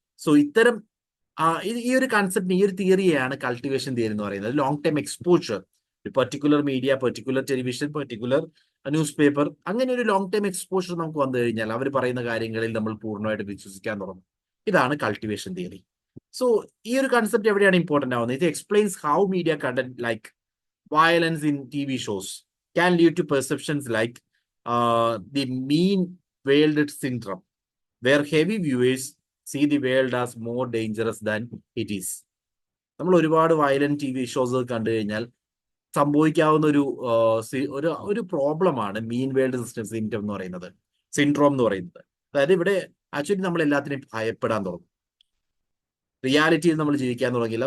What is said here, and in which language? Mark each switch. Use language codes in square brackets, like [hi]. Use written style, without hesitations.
[ml] So ഇത്തരം ഈ ഒരു കൺസെപ്റ്റ്, ഈ ഒരു തിയറിയാണ് കൾട്ടിവേഷൻ തിയറി എന്ന് പറയുന്നത്. Long time exposure, particular media, particular television, particular news paper, അങ്ങനെ ഒരു ലോങ് ടൈം എക്സ്പോഷർ നമുക്ക് വന്നു കഴിഞ്ഞാൽ അവർ പറയുന്ന കാര്യങ്ങളിൽ നമ്മൾ പൂർണ്ണമായിട്ട് വിശ്വസിക്കാൻ തുടങ്ങും. ഇതാണ് കൾട്ടിവേഷൻ തിയറി. സോ ഈ ഒരു കൺസെപ്റ്റ് എവിടെയാണ് ഇമ്പോർട്ടന്റ് ആവുന്നത്? [en] ഇത് explains how media content like violence in TV shows can lead to perceptions like the mean veiled syndrome, where heavy viewers see the world as more dangerous than it is. [ml] നമ്മൾ ഒരുപാട് violent TV shows കണ്ടു കഴിഞ്ഞാൽ സംഭവിക്കാവുന്ന ഒരു പ്രോബ്ലമാണ് മീൻ world syndrome എന്ന് പറയുന്നത്. അതായത് ഇവിടെ ആക്ച്വലി നമ്മൾ എല്ലാത്തിനെയും ഭയപ്പെടാൻ തുടങ്ങും. റിയാലിറ്റിയിൽ നമ്മൾ ജീവിക്കാൻ തുടങ്ങിയില്ല.